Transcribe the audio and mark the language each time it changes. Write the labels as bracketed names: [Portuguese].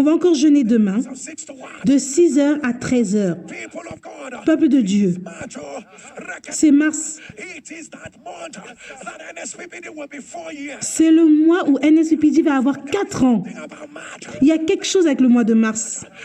[French] On va encore jeûner demain, [English] from 6 to 1. [French] de 6h à 13h. [English] People of God, [French] Peuple de Dieu, c'est mars. [English] it is that month that NSPPD will be 4 years. [French] C'est le mois où NSUPD va avoir 4 ans. [English] About March, [French] Il y a quelque chose avec le mois de mars.